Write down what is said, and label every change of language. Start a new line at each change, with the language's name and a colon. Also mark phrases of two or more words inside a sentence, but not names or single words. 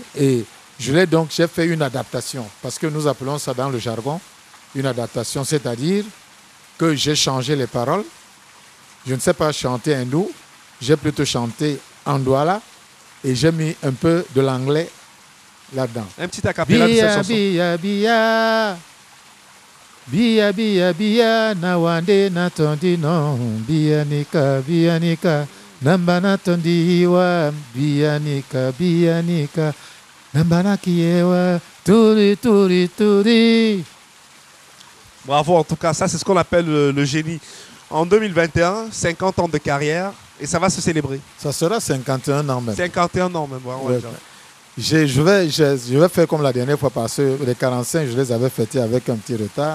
French: Et j'ai fait une adaptation. Parce que nous appelons ça dans le jargon une adaptation. C'est-à-dire que j'ai changé les paroles. Je ne sais pas chanter hindou. J'ai plutôt chanté en douala. Et j'ai mis un peu de l'anglais là-dedans. Un petit acapella de cette chanson.
Duala: Bia, bia. Bia, bia, bia. Nawande natondi no. Bia nika. Namba natondi wa. Bia nika. Namba nakiewa. Turi, turi, turi.
French: Bravo, en tout cas, ça c'est ce qu'on appelle le génie. En 2021, 50 ans de carrière et ça va se célébrer. Ça sera 51 ans même. 51 ans même, on va Ouais. dire. Je vais faire comme la dernière fois parce que les 45, je les avais fêtés avec un petit retard.